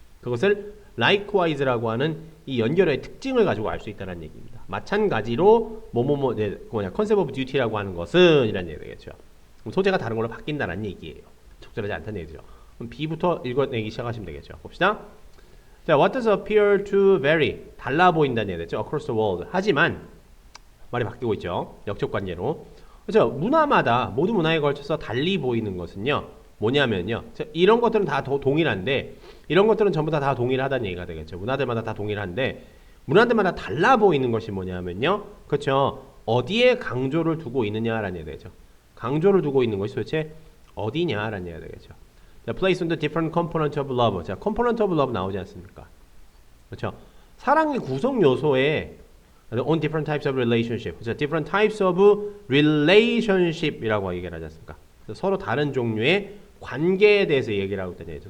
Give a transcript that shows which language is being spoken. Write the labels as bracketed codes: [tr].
[ko] 그것을 likewise라고 하는 이 연결의 특징을 가지고 알 수 있다는 얘기입니다. 마찬가지로 컨셉 오브 듀티라고 하는 것은 이라는 얘기가 되겠죠. 소재가 다른 걸로 바뀐다는 얘기예요. 적절하지 않다는 얘기죠. 그럼 B부터 읽어내기 시작하시면 되겠죠. 봅시다. [en] 자, what does appear to vary? [ko] 달라 보인다는 얘기가 되죠. [en] across the world. [ko] 하지만 말이 바뀌고 있죠. 역적 관계로. 그렇죠. 모든 문화에 걸쳐서 달리 보이는 것은요. 뭐냐면요. 이런 것들은 다 동일한데 이런 것들은 전부 다 동일하다는 얘기가 되겠죠. 문화들마다 다 동일한데 문화들마다 달라 보이는 것이 뭐냐면요. 그렇죠. 어디에 강조를 두고 있느냐라는 얘기가 되죠. 강조를 두고 있는 것이 도대체 어디냐라는 얘기가 되겠죠. [en] 자, place on the different component of love. [ko] 자, [en] component of love [ko] 나오지 않습니까? 그렇죠. 사랑의 구성 요소에 [en] on different types of relationship. [ko] 자, [en] different types of relationship [ko] 이라고 얘기를 하지 않습니까? 서로 다른 종류의 관계에 대해서 얘기를 하고 있다는 얘기죠.